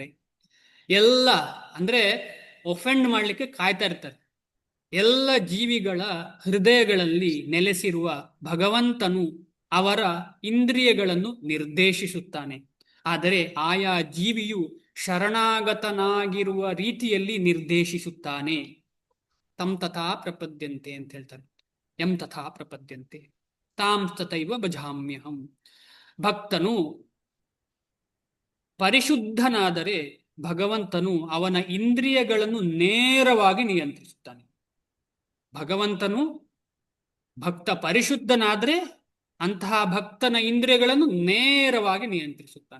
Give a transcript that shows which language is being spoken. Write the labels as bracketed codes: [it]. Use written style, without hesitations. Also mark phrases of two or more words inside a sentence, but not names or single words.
[kn] ಎಲ್ಲ ಅಂದ್ರೆ ಒಫೆಂಡ್ ಮಾಡಲಿಕ್ಕೆ ಕಾಯ್ತಾ ಇರ್ತಾರೆ. ಎಲ್ಲ ಜೀವಿಗಳ ಹೃದಯಗಳಲ್ಲಿ ನೆಲೆಸಿರುವ ಭಗವಂತನು ಅವರ ಇಂದ್ರಿಯಗಳನ್ನು ನಿರ್ದೇಶಿಸುತ್ತಾನೆ. ಆದರೆ ಆಯಾ ಜೀವಿಯು ಶರಣಾಗತನಾಗಿರುವ ರೀತಿಯಲ್ಲಿ ನಿರ್ದೇಶಿಸುತ್ತಾನೆ. [sa] ತಂ ತಥಾ ಪ್ರಪದ್ಯಂತೆ [kn] ಅಂತ ಹೇಳ್ತಾರೆ. [sa] ಯಂ ತಥಾ ಪ್ರಪದ್ಯಂತೆ ತಾಂ ತಥೈವ ಭಜಾಮ್ಯಹಂ. [kn] ಭಕ್ತನು ಪರಿಶುದ್ಧನಾದರೆ ಭಗವಂತನು ಅವನ ಇಂದ್ರಿಯಗಳನ್ನು ನೇರವಾಗಿ ನಿಯಂತ್ರಿಸುತ್ತಾನೆ. ಭಕ್ತ ಪರಿಶುದ್ಧನಾದರೆ ಅಂತಹ ಭಕ್ತನ ಇಂದ್ರಿಯಗಳನ್ನು ನೇರವಾಗಿ ನಿಯಂತ್ರಿಸುತ್ತಾನೆ.